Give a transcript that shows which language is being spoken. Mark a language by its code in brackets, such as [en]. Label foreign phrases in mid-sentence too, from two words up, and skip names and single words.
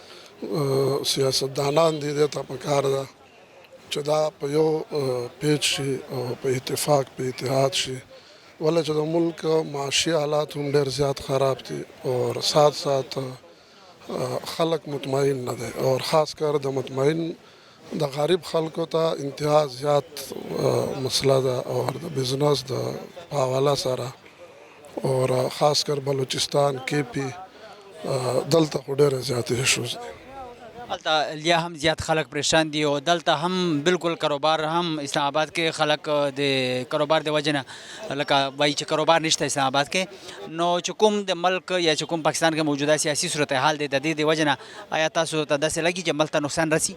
[ps] سیاستدانان دي دې ته پکار ده چې دا په یو پیج شي او په اتفاق په اتحاد شي، ولې چې د ملک معاشي حالات هم ډېر زیات خراب دي [ur] اور ساتھ ساتھ [ps] خلق مطمئن نه دی، اور خاص کر د مطمئن د غریب خلکو ته انتها زیات مسله ده، اور د بزنس د په حواله سره اور خاص کر بلوچستان کې پی دلته خو ډېره زیاتې ایشوز دي. هلته یا هم زیات خلک پریشان دي او دلته هم بالکل کاروبار هم اسلام آباد کې خلک د کاروبار د وجه نه لکه وایي چې کاروبار نشته اسلام آباد کې، نو چې کوم د ملک یا چې کوم پاکستان کې موجوده سیاسي صورتحال دی د دې د وجه نه آیا تاسو ته داسې لګي چې ملک ته نقصان رسي؟